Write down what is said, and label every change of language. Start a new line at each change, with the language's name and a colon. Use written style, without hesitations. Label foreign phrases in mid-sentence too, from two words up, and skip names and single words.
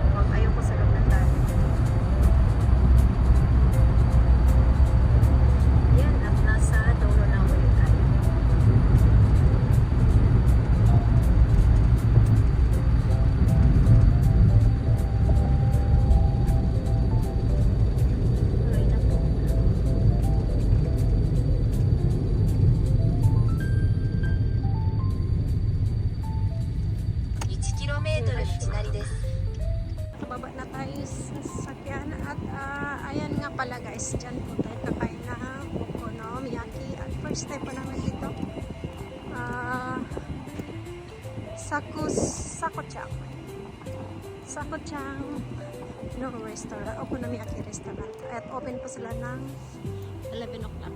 Filipino: Huwag ayoko sa loob ng tunnel. Yan, at nasa dulo ng ulit tayo. Tuloy na po.
Japanese: 1km 道なりです
Filipino: Baba na tayo sa sasakyan at ayan nga pala guys, dyan po tayo kakain ng okonomiyaki at
English: first time
Filipino: po namin dito Sakochang no restaurant, okonomiyaki restaurant at open po sila ng 11 o'clock.